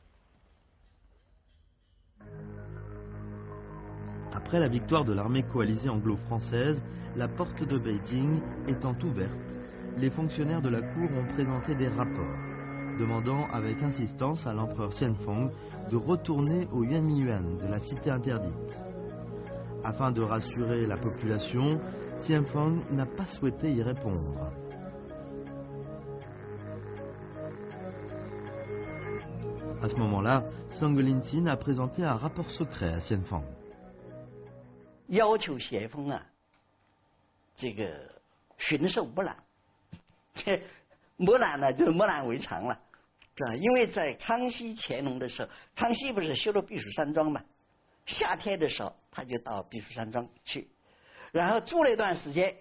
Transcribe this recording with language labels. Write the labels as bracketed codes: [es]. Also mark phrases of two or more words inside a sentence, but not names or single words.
[fr] Après la victoire de l'armée coalisée anglo-française, la porte de Beijing étant ouverte, les fonctionnaires de la cour ont présenté des rapports, demandant avec insistance à l'empereur Xianfeng de retourner au Yuanmiyuan de la cité interdite. Afin de rassurer la population, Xianfeng n'a pas souhaité y répondre. À ce moment-là, Sangolin-Tin a présenté un rapport secret à Xianfeng. [zh] 要求咸丰啊，这个巡狩木兰，这木兰呢就是木兰为常了，是吧？因为在康熙、乾隆的时候，康熙不是修了避暑山庄嘛，夏天的时候他就到避暑山庄去，然后住了一段时间。